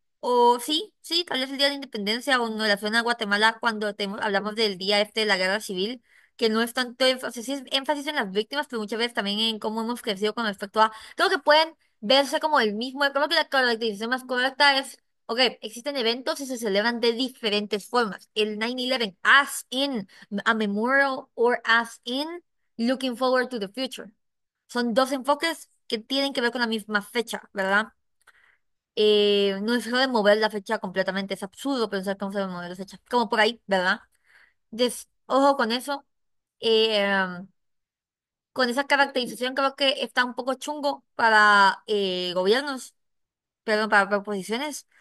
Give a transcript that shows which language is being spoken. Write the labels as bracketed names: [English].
[Spanish] O sí, sí, tal vez el Día de la Independencia o en relación a Guatemala cuando hablamos del día este de la guerra civil, que no es tanto énfasis, sí es énfasis en las víctimas, pero muchas veces también en cómo hemos crecido con respecto a, creo que pueden verse como el mismo, creo que la caracterización más correcta es, ok, existen eventos y se celebran de diferentes formas. [English] El 9/11 as in a memorial or as in looking forward to the future. [Spanish] Son dos enfoques que tienen que ver con la misma fecha, ¿verdad? No se debe mover la fecha completamente. Es absurdo pensar cómo se debe mover la fecha. Como por ahí, ¿verdad? Ojo con eso. Eh, con esa caracterización creo que está un poco chungo para gobiernos, perdón, para proposiciones.